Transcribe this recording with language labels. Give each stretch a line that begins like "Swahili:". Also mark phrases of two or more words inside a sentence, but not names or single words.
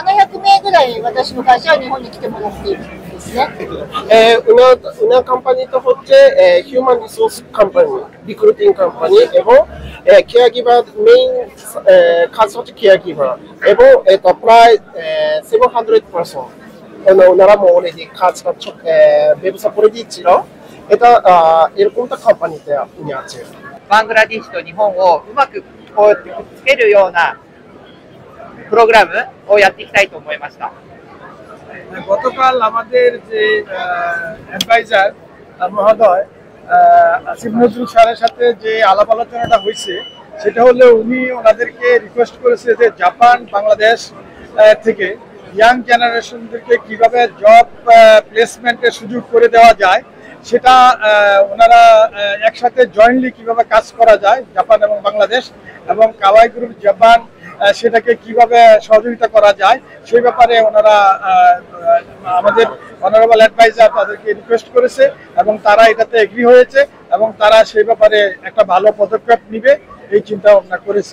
Bangla: উনার কোম্পানি তো হচ্ছে
English: human resource company, recruiting company,
Bangla: এবং
English: care giver main
Bangla: কাজ হচ্ছে
English: care giver,
Bangla: এবং এটা প্রায় 700% ওনারা অলরেডি কাজ ব্যবসা করে দিচ্ছিল। এটা এরকমটা কোম্পানিতে আপনি আছেন।
Japanese: バングラディッシュと日本をうまくこうやってくっつけるようなプログラムをやっていきたいと思いました。
Bangla: গতকাল আমাদের যে অ্যাডভাইজার মহোদয় আসিফ নজরুল স্যারের সাথে যে আলাপ আলোচনাটা হয়েছে, সেটা হলো উনি ওনাদেরকে রিকোয়েস্ট করেছে যে জাপান বাংলাদেশ থেকে
English: young generation-derke
Bangla: কিভাবে
English: job placement-er
Bangla: সুযোগ করে দেওয়া যায়, সেটা ওনারা একসাথে জয়েন্টলি কিভাবে কাজ করা যায় জাপান এবং বাংলাদেশ, এবং কাওয়াই গ্রুপ জাপান সেটাকে কিভাবে সহযোগিতা করা যায় সেই ব্যাপারে ওনারা আমাদের
English: honourable adviser
Bangla: তাদেরকে রিকোয়েস্ট করেছে, এবং তারা এটাতে এগ্রি হয়েছে, এবং তারা সেই ব্যাপারে একটা ভালো পদক্ষেপ নিবে এই চিন্তা ভাবনা করেছে।